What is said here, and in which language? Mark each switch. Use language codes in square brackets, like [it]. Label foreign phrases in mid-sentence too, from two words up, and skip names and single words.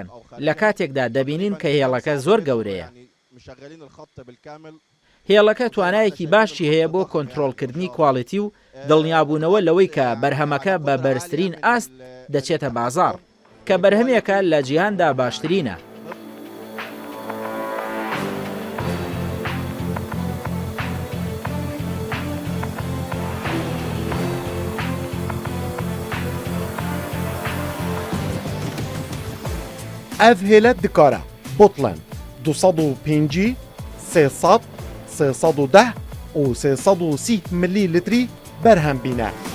[ckb] لە کاتێکدا دەبینین کە هێڵەکە زۆر گەورەیە. هێڵەکە توانایەکی باشی هەیە بۆ کۆنتڕۆڵکردنی کواڵیتی و دڵنیابوونەوە لەوەی کە بەرهەمەکە بە بەرزترین ئاست دەچێتە بازاڕ، کە بەرهەمێکە لە جیهاندا باشترینە. [ku] ev hêle dikare botlen 205 300 310 û 330 milîlitrî berhem bîne.